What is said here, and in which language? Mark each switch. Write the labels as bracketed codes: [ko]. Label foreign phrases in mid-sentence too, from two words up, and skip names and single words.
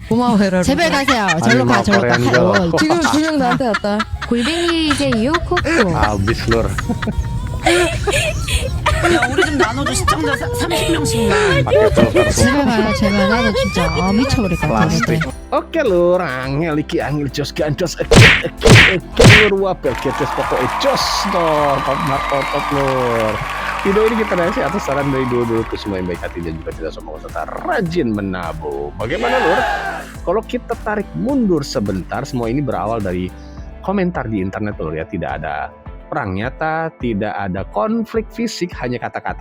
[ko] 고마워 헤라. 제발 가세요. 절로 가. 지금 2명 나한테 왔다. 골뱅이 이제 유코코. [id] Habis Lur. [ko] 야 우리 좀 나눠줘. 시청자 30명씩만. 제발 가요. 제발 나도 진짜 미쳐버릴 것 같아. [jv] Oke Lur, angel jos gandos Lur wapel ketes pokoknya jos toh top Lur. [id] Video ini kita reaksi atas saran dari dua-duaku semua yang baik hati dan juga tidak sombong serta rajin menabung. Bagaimana Lur? Kalau kita tarik mundur sebentar, semua ini berawal dari komentar di internet Lur ya. Tidak ada perang nyata, tidak ada konflik fisik, hanya kata-kata.